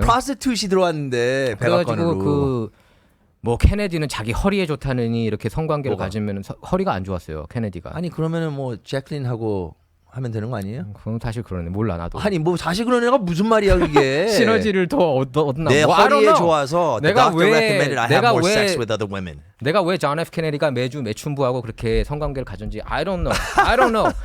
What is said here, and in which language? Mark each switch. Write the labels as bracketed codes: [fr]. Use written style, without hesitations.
[ko] 프로스티튜시 들어왔는데 백악관으로. 그래가지고 뭐 케네디는 자기 허리에 좋다느니 이렇게 성관계를 가지면 허리가 안 좋았어요. 케네디가. 아니 그러면은 뭐 재클린하고 하면 되는 거 아니에요? 그건 사실 그러네. 몰라 나도. 아니 뭐 사실 그런 애가 무슨 말이야 그게. 시너지를 더 얻나. 내 허리에 좋아서 내가 [en] the doctor recommended I have more sex with other women. [ko] 내가 왜 존 F 케네디가 매주 매춘부하고 그렇게 성관계를 가졌는지 [en] I don't know.